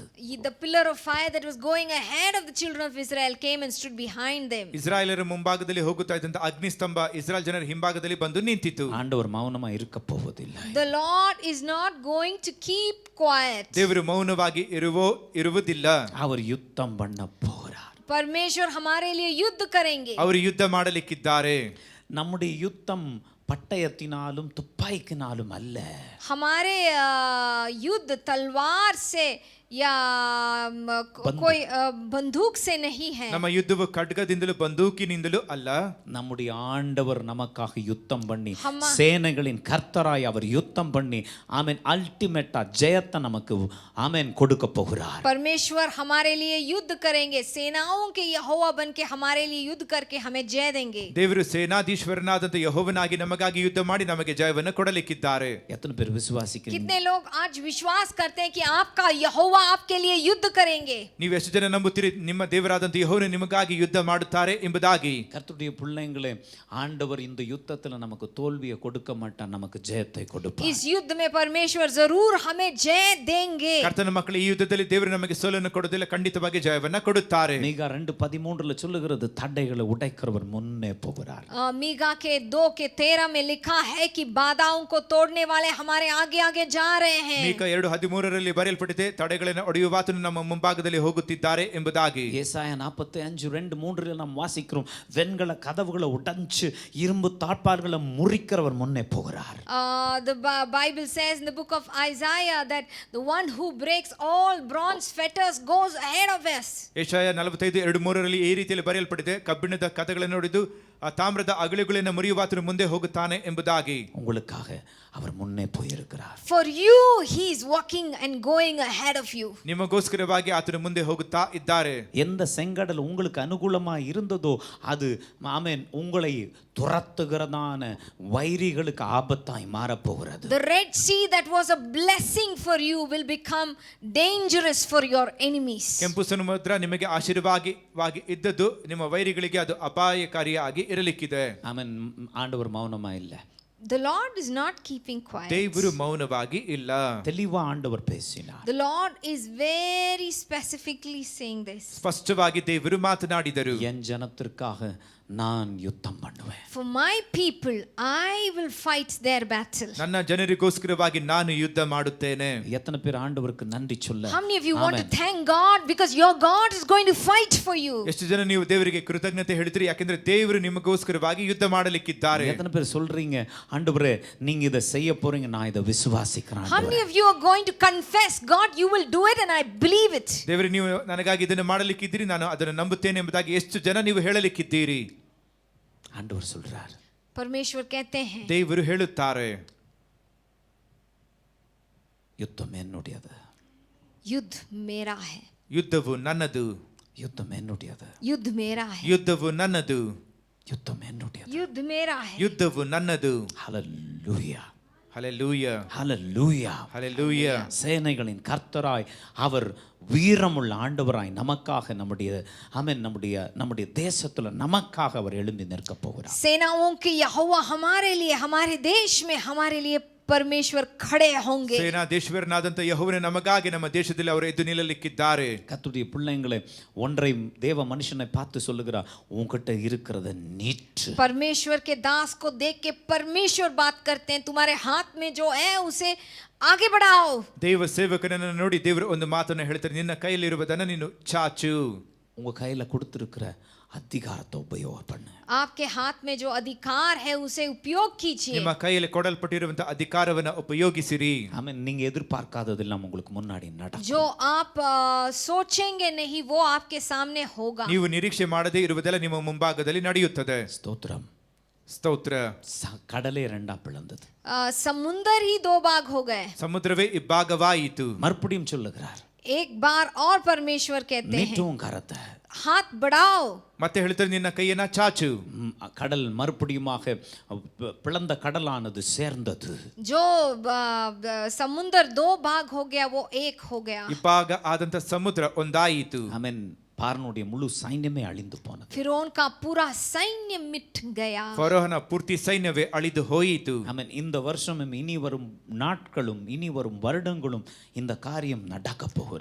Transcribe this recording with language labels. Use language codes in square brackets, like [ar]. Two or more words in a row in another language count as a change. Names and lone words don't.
[en] The pillar of fire that was going ahead of the children of Israel came and stood behind them. [kn] ಇಸ್ರಾಯೇಲರ ಮುಂಭಾಗದಲ್ಲಿ ಹೋಗುತ್ತಾ ಇದ್ದಂತ ಅಗ್ನಿ ಸ್ತಂಭ ಇಸ್ರಾಯೇಲ್ ಜನರ ಹಿಂಭಾಗದಲ್ಲಿ ಬಂದು ನಿಂತಿತು. [ta] ஆண்டவர் மௌனமா இருக்க போவதில்லை. [en] The Lord is not going to keep quiet. [kn] ದೇವರು ಮೌನವಾಗಿ ಇರುವುದಿಲ್ಲ. [ta] அவர் யுத்தம் பண்ண போகிறார். [hi] परमेश्वर हमारे लिए युद्ध करेंगे. [kn] ಅವರು ಯುದ್ಧ ಮಾಡಲಿಕ್ಕಿದ್ದಾರೆ. [ta] நம்முடைய யுத்தம் பட்டயத்தினாலும் துப்பாக்கினாலும் அல்ல. [hi] हमारे युद्ध तलवार से या कोई बंदूक से नहीं है. [kn] ನಮ್ಮ ಯುದ್ಧವು ಖಡ್ಗದಿಂದಲೂ ಬಂದೂಕಿನಿಂದಲೂ ಅಲ್ಲ. [ta] நம்முடைய ஆண்டவர் நமக்காக யுத்தம் பண்ணி சேனைகளின் கர்த்தராய் அவர் யுத்தம் பண்ணி ஆமென் அல்டிமேட்டா ஜெயத்தை நமக்கு ஆமென் கொடுக்க போகிறார். [hi] परमेश्वर हमारे लिए युद्ध करेंगे. सेनाओं के यहोवा बन के हमारे लिए युद्ध करके हमें जय देंगे. [kn] ದೇವರು ಸೇನಾಧೀಶ್ವರನಾದಂತ ಯೆಹೋವನಾಗಿ ನಮಗಾಗಿ ಯುದ್ಧ ಮಾಡಿ ನಮಗೆ ಜಯವನ್ನು ಕೊಡಲಿಕ್ಕಿದ್ದಾರೆ. [ta] எத்தனை பேர் விசுவாசிக்கிறீங்க? [hi] कितने लोग आज विश्वास करते हैं कि आपका यहोवा यहोवा आपके लिए युद्ध करेंगे. [kn] ನೀವು ಎಷ್ಟು ಜನ ನಂಬುತ್ತೀರಿ ನಿಮ್ಮ ದೇವರಾದಂತ ಯೆಹೋವನು ನಿಮಗಾಗಿ ಯುದ್ಧ ಮಾಡುತ್ತಾರೆ ಎಂಬುದಾಗಿ? [ta] கர்த்தருடைய பிள்ளைங்களே, ஆண்டவர் இந்த யுத்தத்துல நமக்கு தோல்வியை கொடுக்க மாட்டார், நமக்கு ஜெயத்தை கொடுப்பார். [hi] इस युद्ध में परमेश्वर जरूर हमें जय देंगे. [kn] ಕರ್ತನ ಮಕ್ಕಳೇ, ಈ ಯುದ್ಧದಲ್ಲಿ ದೇವರು ನಮಗೆ ಸೋಲನ್ನು ಕೊಡೋದಿಲ್ಲ, ಖಂಡಿತವಾಗಿ ಜಯವನ್ನ ಕೊಡುತ್ತಾರೆ. [ta] மீகா 2:13 சொல்லுகிறது, தடைகளை உடைக்கிறவர் முன்னே போகிறார். [hi] मीका के 2:13 में लिखा है कि बाधाओं को तोड़ने वाले हमारे आगे आगे जा रहे हैं. [kn] ಮೀಕ 2:13 ಬರೆಯಲ್ಪಟ್ಟಿದೆ, ತಡೆಗಳನ್ನು ಒಡೆಯುವಾತನು ನಮ್ಮ ಮುಂಭಾಗದಲ್ಲಿ ಹೋಗುತ್ತಿದ್ದಾರೆ ಎಂಬುದಾಗಿ. [ta] ஏசாயா 45:2-3 நாம் வாசிக்கிறோம், வெண்கல கதவுகளை உடைச்சு இரும்பு தாழ்பால்களை முறிக்கிறவர் முன்னே போகிறார். [en] The Bible says in the book of Isaiah that the one who breaks all bronze fetters goes ahead of us. [kn] ಯೆಶಾಯ 45:2-3 ಈ ರೀತಿಯಲ್ಲಿ ಬರೆಯಲ್ಪಟ್ಟಿದೆ, ಕಬ್ಬಿಣದ ಕದಗಳನ್ನು ಹೊಡೆದು ಆ ತಾಮ್ರದ ಅಗಲುಗಳನ್ನು ಮುರಿಯುವಾತನು ಮುಂದೆ ಹೋಗುತ್ತಾನೆ ಎಂಬುದಾಗಿ. [ta] உங்களுக்காக அவர் முன்னே போயிருக்கிறார். [en] For you he is walking and going ahead of you. [kn] ನಿಮಗೋಸ್ಕರವಾಗಿ ಆತನು ಮುಂದೆ ಹೋಗುತ್ತಾ ಇದ್ದಾರೆ. [ta] எந்த செங்கடல் உங்களுக்கு அனுகூலமா இருந்ததோ அது ஆமென் உங்களை துரத்துகிறதான வைரிகளுக்கு ஆபத்தாய் மாறப் போகிறது. [en] The Red Sea that was a blessing for you will become dangerous for your enemies. [kn] ಕೆಂಪು ಸಮುದ್ರ ನಿಮಗೆ ಆಶೀರ್ವಾದವಾಗಿ ಇದ್ದದ್ದು ನಿಮ್ಮ ವೈರಿಗಳಿಗೆ ಅದು ಅಪಾಯಕಾರಿಯಾಗಿ ಇರಲಿಕ್ಕಿದೆ. [ta] ஆமென். ஆண்டவர் மௌனமா இல்ல. [en] The Lord is not keeping quiet. [kn] ದೇವರು ಮೌನವಾಗಿ ಇಲ್ಲ. [ta] தெளிவா ஆண்டவர் பேசினார். [en] The Lord is very specifically saying this. [kn] ಸ್ಪಷ್ಟವಾಗಿ ದೇವರು ಮಾತನಾಡಿದರು. [ta] என் ஜனத்திற்காக நான் யுத்தம் பண்ணுவேன். [en] For my people I will fight their battle. [kn] ನನ್ನ ಜನರಿಗೋಸ್ಕರವಾಗಿ ನಾನು ಯುದ್ಧ ಮಾಡುತ್ತೇನೆ. [ta] எத்தனை பேர் ஆண்டவருக்கு நன்றி சொல்ல? [en] How many of you want to thank God because your God is going to fight for you? [kn] ಎಷ್ಟು ಜನ ನೀವು ದೇವರಿಗೆ ಕೃತಜ್ಞತೆ ಹೇಳ್ತೀರಿ, ಯಾಕಂದ್ರೆ ದೇವರು ನಿಮಗೋಸ್ಕರವಾಗಿ ಯುದ್ಧ ಮಾಡಲಿಕ್ಕಿದ್ದಾರೆ. [ta] எத்தனை பேர் சொல்றீங்க, ஆண்டவரே நீங்க இத செய்ய போறீங்க, நான் இத விசுவாசிக்கிறேன். [en] How many of you are going to confess, God you will do it and I believe it? [kn] ದೇವರೇ ನೀವು ನನಗಾಗಿ ಇದನ್ನು ಮಾಡಲಿಕ್ಕಿದ್ದೀರಿ, ನಾನು ಅದನ್ನು ನಂಬುತ್ತೇನೆ ಎಂಬುದಾಗಿ ಎಷ್ಟು ಜನ ನೀವು ಹೇಳಲಿಕ್ಕಿದ್ದೀರಿ? [ta] ஆண்டவர் சொல்றார். [hi] परमेश्वर कहते हैं, [kn] ದೇವರು ಹೇಳುತ್ತಾರೆ, [ta] யுத்தம் என்னுடையது, [hi] युद्ध मेरा है. [kn] ಯುದ್ಧವು ನನ್ನದು, [ta] யுத்தம் என்னுடையது, [hi] युद्ध मेरा है. [kn] ಯುದ್ಧವು ನನ್ನದು, [ta] யுத்தம் என்னுடையது, [hi] युद्ध मेरा है. [kn] ಯುದ್ಧವು ನನ್ನದು. [ta] ஹல்லேலூயா, ஹல்லேலூயா, ஹல்லேலூயா, ஹல்லேலூயா. சேனைகளின் கர்த்தராய் அவர் வீரமுள்ள ஆண்டவராய் நமக்காக நம்முடைய ஆமென் நம்முடைய தேசத்துல நமக்காக அவர் எழும்பி நிற்க போகிறார். [hi] सेनाओं के यहोवा हमारे लिए, हमारे देश में हमारे लिए परमेश्वर खड़े होंगे. [kn] ಸೇನಾಧೀಶ್ವರನಾದಂತ ಯೆಹೋವನು ನಮಗಾಗಿ ನಮ್ಮ ದೇಶದಲ್ಲಿ ಅವರು ಎದ್ದು ನಿಲ್ಲಲಿಕ್ಕಿದ್ದಾರೆ. [ta] கர்த்தருடைய பிள்ளைங்களே, ஒன்றை தேவ மனுஷனை பார்த்து சொல்லுகிறார், உன்கிட்ட இருக்கிறத நீட்டு. [hi] परमेश्वर के दास को देख के परमेश्वर बात करते हैं, तुम्हारे हाथ में जो है उसे आगे बढ़ाओ. [kn] ದೇವ ಸೇವಕನನ್ನು ನೋಡಿ ದೇವರು ಒಂದು ಮಾತನ್ನು ಹೇಳ್ತಾರೆ, ನಿನ್ನ ಕೈಯಲ್ಲಿರುವುದನ್ನು ನೀನು ಚಾಚು. [ta] உங்க கையில கொடுத்திருக்கிற அதிகாரத்தை உபயோகம் பண்ணு. [hi] आपके हाथ में जो अधिकार है उसे उपयोग कीजिए. [kn] ನಿಮ್ಮ ಕೈಯಲ್ಲಿ ಕೊಡಲ್ಪಟ್ಟಿರುವಂತಹ ಅಧಿಕಾರವನ್ನು ಉಪಯೋಗಿಸಿರಿ. [ta] ஆமென். நீங்க எதிர்பார்க்காததெல்லாம் உங்களுக்கு முன்னாடி நடக்கும். [hi] जो आप सोचेंगे नहीं वो आपके सामने होगा. [kn] ನೀವು ನಿರೀಕ್ಷೆ ಮಾಡದೇ ಇರುವುದೆಲ್ಲ ನಿಮ್ಮ ಮುಂಭಾಗದಲ್ಲಿ ನಡೆಯುತ್ತದೆ. [ta] ஸ்தோத்திரம். [kn] ಸ್ತೋತ್ರ. [ta] கடலே ரெண்டா பிளந்தது. [hi] समुंदर ही 2 भाग हो गए. [kn] ಸಮುದ್ರವೇ ಇಬ್ಬಾಗವಾಯಿತು. [ta] மறுபடியும் சொல்லுகிறார், [hi] एक बार और परमेश्वर कहते हैं, [ta] நீட்டும் கரத்தை. [hi] हाथ बढ़ाओ. [kn] ಮತ್ತೆ ಹೇಳ್ತಾರೆ, ನಿನ್ನ ಕೈಯನ್ನ ಚಾಚು. [ta] கடல் மறுபடியுமாக பிளந்த கடலானது சேர்ந்தது. [hi] जो समुंदर 2 भाग हो गया वो एक हो गया. [kn] ಇಬ್ಬಾಗ ಆದಂತ ಸಮುದ್ರ ಒಂದಾಯಿತು. [ta] ஆமென். பார்வோனுடைய முழு சைன்யமே அழிந்து போனது. [hi] फिरौन का पूरा सैन्य मिट गया. [kn] ಫರೋಹನ ಪೂರ್ತಿ ಸೈನ್ಯವೇ ಅಳಿದು ಹೋಯಿತು. [ta] ஆமென். இந்த வருஷமும் இனி வரும் நாட்களும் இனி வரும் வருடங்களும் இந்த காரியம் நடக்க போகிறது.